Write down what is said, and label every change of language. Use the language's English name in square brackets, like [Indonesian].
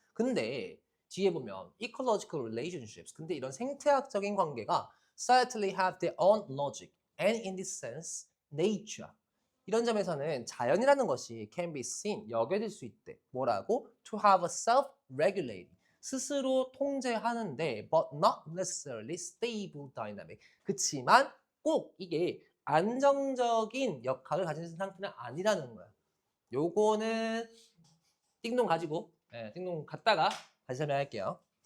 [Korean] 근데 뒤에 보면 [English] ecological relationships, [Korean] 근데 이런 생태학적인 관계가 [English] certainly have their own logic and in this sense nature. [Korean] 이런 점에서는 자연이라는 것이 [English] can be seen, [Korean] 여겨질 수 있대. 뭐라고? [English] To have a self-regulating, [Korean] 스스로 통제하는데 [English] but not necessarily stable dynamic. [Korean] 그치만 꼭 이게 안정적인 역할을 가진 상태는 아니라는 거야. 요거는 띵동 가지고, 띵동 갖다가 다시 설명할게요.